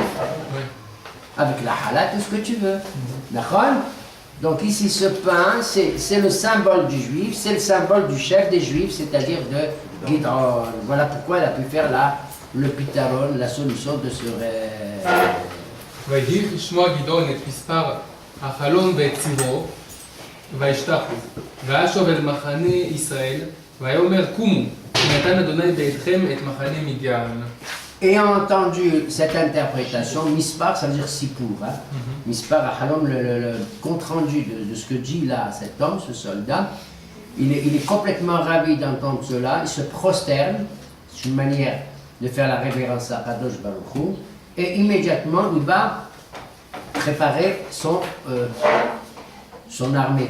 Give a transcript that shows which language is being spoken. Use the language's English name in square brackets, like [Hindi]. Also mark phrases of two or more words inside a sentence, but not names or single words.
[French] Avec la halal, tout ce que tu veux. D'accord? Donc ici, ce pain, c'est le symbole du juif, c'est le symbole du chef des juifs, c'est-à-dire de Gidon. Voilà pourquoi elle a pu faire le pitaron, la solution de ce rêve. [Hebrew] ויהי לשמוע גדעון את מספר החלום ואת צירו, וישתחו. וישוב אל מחנה ישראל, ויאמר קומו, כי נתן אדוני בידכם את מחנה מדיין. [French] Ayant entendu cette interprétation, Mispar, ça veut dire Sipour. Hein? Mispar à Halom, le compte-rendu de ce que dit là cet homme, ce soldat, il est complètement ravi d'entendre cela, il se prosterne, c'est une manière de faire la révérence à [Hebrew] קדוש ברוך הוא, [French] et immédiatement il va préparer son armée.